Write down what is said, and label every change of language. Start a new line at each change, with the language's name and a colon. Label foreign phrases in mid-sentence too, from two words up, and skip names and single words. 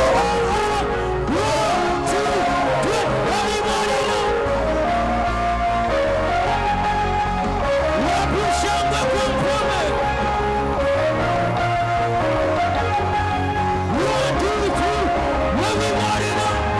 English: One, two, three, everybody now.
Swahili: Wapi shangwe kwa mfalme?
English: One, two, three, everybody now.